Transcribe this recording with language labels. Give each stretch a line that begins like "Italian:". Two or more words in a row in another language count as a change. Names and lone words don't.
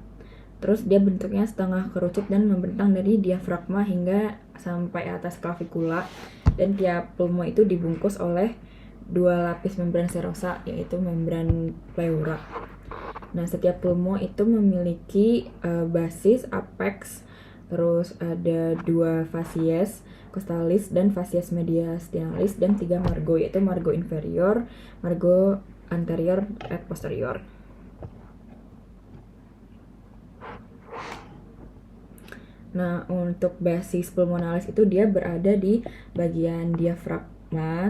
Indonesian: Terus dia bentuknya setengah kerucut dan membentang dari diafragma hingga sampai atas klavikula, dan tiap pulmo itu dibungkus oleh 2 lapis membran serosa, yaitu membran pleura. Nah, setiap pulmo itu memiliki basis, apex, terus ada 2
Latin: facies costalis
Indonesian: dan
Latin: facies mediastinalis,
Indonesian: dan 3 margo, yaitu
Latin: margo inferior, margo anterior, et posterior.
Indonesian: Nah, untuk
Latin: basis pulmonalis
Indonesian: itu dia berada di bagian diafragma.